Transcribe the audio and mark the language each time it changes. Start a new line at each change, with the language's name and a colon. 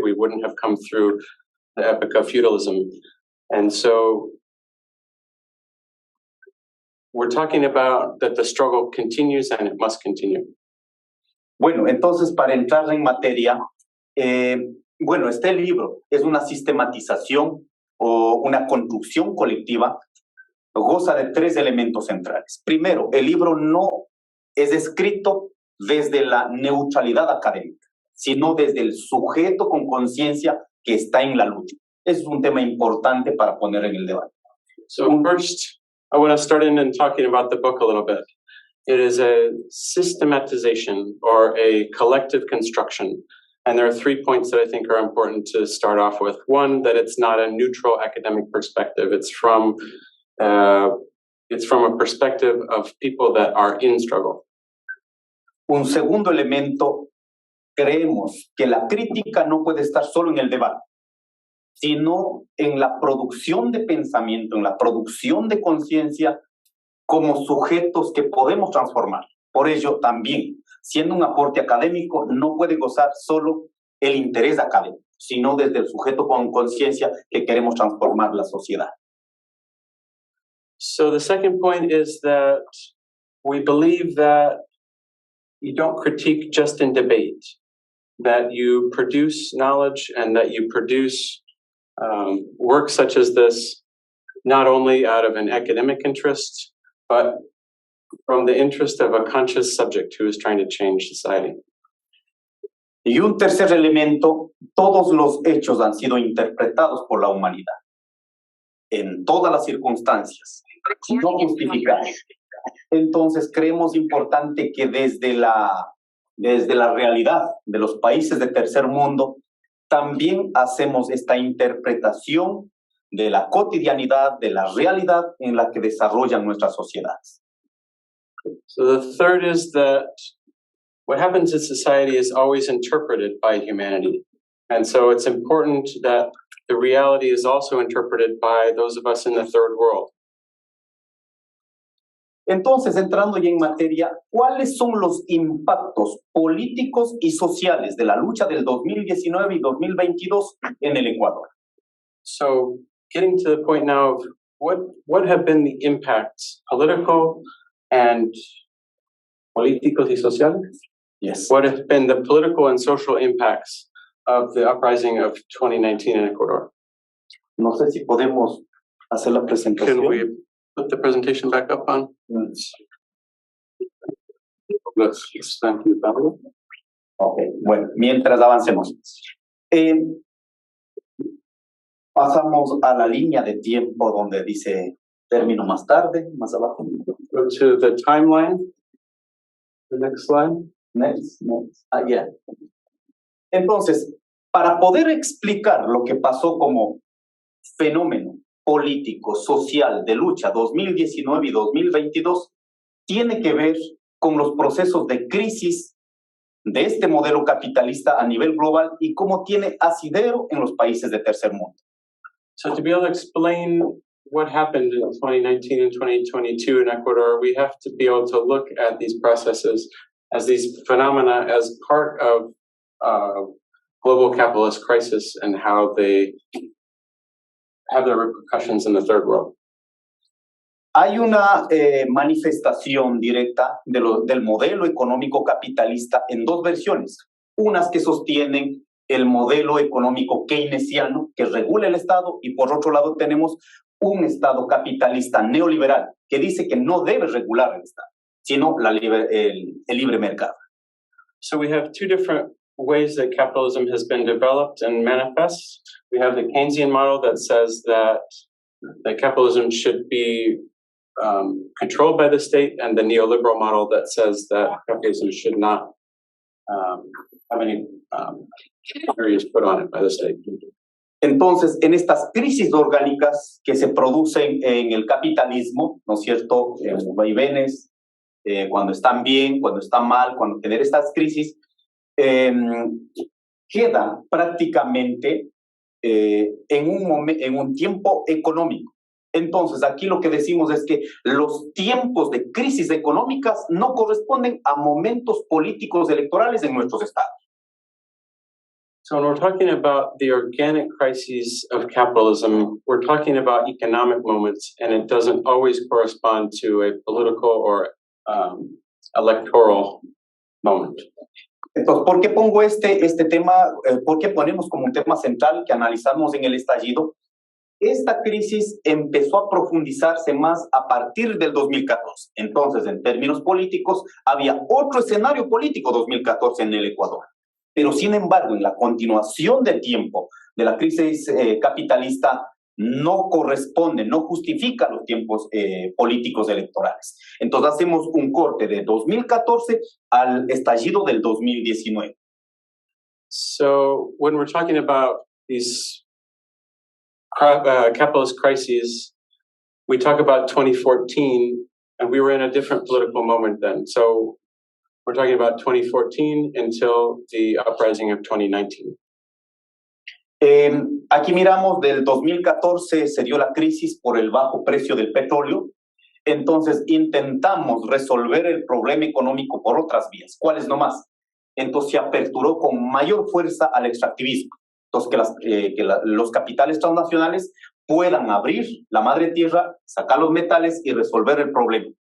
English: We wouldn't have come through the epoch of feudalism, and so we're talking about that the struggle continues and it must continue.
Spanish: Bueno, entonces para entrar en materia, bueno, este libro es una sistematización o una construcción colectiva, goza de 3 elementos centrales. Primero, el libro no es escrito desde la neutralidad académica, sino desde el sujeto con conciencia que está en la lucha. Es un tema importante para poner en el debate.
English: So first, I want to start in and talking about the book a little bit. It is a systematization or a collective construction And there are 3 points that I think are important to start off with. One, that it's not a neutral academic perspective. It's from a perspective of people that are in struggle.
Spanish: Un segundo elemento, creemos que la crítica no puede estar solo en el debate, sino en la producción de pensamiento, en la producción de conciencia como sujetos que podemos transformar. Por ello, también, siendo un aporte académico, no puede gozar solo el interés académico, sino desde el sujeto con conciencia que queremos transformar la sociedad.
English: So the second point is that we believe that you don't critique just in debate, that you produce knowledge and that you produce work such as this, not only out of an academic interest, but from the interest of a conscious subject who is trying to change society.
Spanish: Y un tercer elemento, todos los hechos han sido interpretados por la humanidad, en todas las circunstancias, no justificados. Entonces creemos importante que desde la realidad de los países de tercer mundo, también hacemos esta interpretación de la cotidianidad, de la realidad en la que desarrollan nuestras sociedades.
English: So the third is that what happens in society is always interpreted by humanity. And so it's important that the reality is also interpreted by those of us in the third world.
Spanish: Entonces, entrando ya en materia, ¿cuáles son los impactos políticos y sociales de la lucha del 2019 y 2022 en el Ecuador?
English: So getting to the point now of what have been the impacts, political and
Spanish: políticos y sociales?
English: Yes. What have been the political and social impacts of the uprising of 2019 in Ecuador?
Spanish: No sé si podemos hacer la presentación.
English: Can we put the presentation back up on? Let's expand the panel.
Spanish: Ok, bueno, mientras avancemos. Pasamos a la línea de tiempo donde dice término más tarde, más abajo.
English: Go to the timeline. The next slide. Next. Yeah.
Spanish: Entonces, para poder explicar lo que pasó como fenómeno político, social, de lucha 2019 y 2022, tiene que ver con los procesos de crisis de este modelo capitalista a nivel global y cómo tiene asidero en los países de tercer mundo.
English: So to be able to explain what happened in 2019 and 2022 in Ecuador, we have to be able to look at these processes as these phenomena as part of global capitalist crisis and how they have their repercussions in the third world.
Spanish: Hay una manifestación directa del modelo económico capitalista en dos versiones. Unas que sostienen el modelo económico keynesiano que regula el Estado y por otro lado tenemos un Estado capitalista neoliberal que dice que no debe regular el Estado, sino el libre mercado.
English: So we have two different ways that capitalism has been developed and manifests. We have the Keynesian model that says that capitalism should be controlled by the state, and the neoliberal model that says that capitalism should not have any barriers put on it by the state.
Spanish: Entonces, en estas crisis orgánicas que se producen en el capitalismo, ¿no es cierto? Vaivenes, cuando están bien, cuando están mal, cuando tener estas crisis, queda prácticamente en un tiempo económico. Entonces, aquí lo que decimos es que los tiempos de crisis económicas no corresponden a momentos políticos electorales en nuestros estados.
English: So when we're talking about the organic crises of capitalism, we're talking about economic moments, and it doesn't always correspond to a political or electoral moment.
Spanish: Entonces, ¿por qué pongo este tema? ¿Por qué ponemos como un tema central que analizamos en el estallido? Esta crisis empezó a profundizarse más a partir del 2014. Entonces, en términos políticos, había otro escenario político 2014 en el Ecuador. Pero, sin embargo, en la continuación del tiempo de la crisis capitalista, no corresponde, no justifica los tiempos políticos electorales. Entonces, hacemos un corte de 2014 al estallido del 2019.
English: So when we're talking about these capitalist crises, we talk about 2014, and we were in a different political moment then. So we're talking about 2014 until the uprising of 2019.
Spanish: Aquí miramos del 2014 se dio la crisis por el bajo precio del petróleo. Entonces intentamos resolver el problema económico por otras vías. ¿Cuáles nomás? Entonces se aperturó con mayor fuerza al extractivismo. Entonces los capitales transnacionales puedan abrir la madre tierra, sacar los metales y resolver el problema.